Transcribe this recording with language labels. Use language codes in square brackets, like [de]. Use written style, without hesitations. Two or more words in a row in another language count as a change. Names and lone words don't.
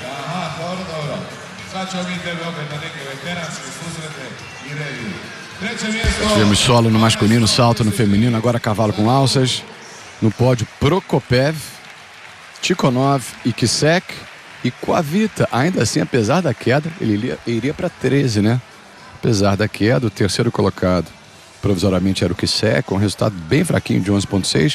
[hr] Aha, dobro. Sad ćemo mi tebe opet na neke veteranske susrete i reviju. Treće mjesto... [pt] Tivemos solo no masculino, salto no feminino, agora cavalo com alças. No pódio, Prokopev, Tikhonov e Kisek. E Kvita, ainda assim, apesar da queda, ele iria para 13, né? Apesar da queda, o terceiro colocado provisoriamente era o Kisek, com um resultado bem fraquinho de 11,6.